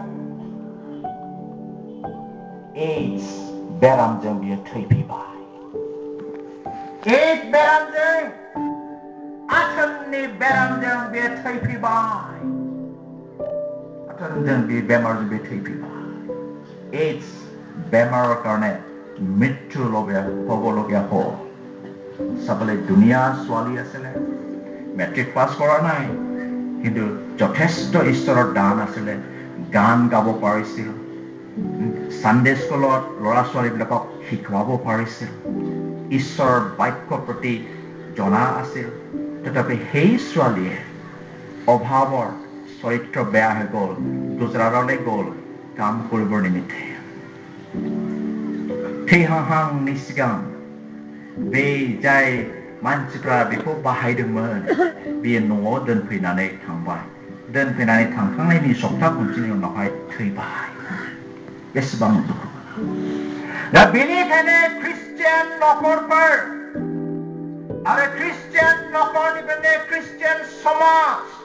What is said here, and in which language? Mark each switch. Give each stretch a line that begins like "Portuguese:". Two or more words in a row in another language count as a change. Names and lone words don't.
Bodo: एड्स बेरामजों बियो थैफैबाय एड्स बेरामजों आथोननि बेरामजों बियो थैफैबाय आथोनजों बे बेमारजों बे थैफैबाय
Assamese: एड्स बेमाৰৰ কাৰণে মৃত্যু হ'বলগীয়া হ'ল চাবলৈ ধুনীয়া ছোৱালী আছিলে মেট্ৰিক পাছ কৰা নাই কিন্তু যথেষ্ট ঈশ্বৰৰ দান আছিলে গান গাব পাৰিছিল
English: Sunday schoolত
Assamese: ল'ৰা ছোৱালীবিলাকক শিকোৱাব পাৰিছিল ঈশ্বৰৰ বাক্যৰ প্ৰতি জনা আছিল তথাপি সেই ছোৱালীয়ে অভাৱৰ চৰিত্ৰ বেয়া হৈ গ'ল গুজৰাটলৈ গ'ল কাম কৰিবৰ নিমিত্তে
Bodo: थैहांहांनि सिगां बे जाय मानसिफ्रा बेखौ बाहायदोंमोन बेयो न'आव दोनफैनानै थांबाय दोनफैनानै थांखांनायनि सप्ता खनसेनि उनावहाय थैबाय बेसेबां दुखु दा बेनिखायनो ख्रिस्टियान न'खरफोर आरो ख्रिस्टियान न'खरनिफ्रायनो ख्रिस्टियान समाज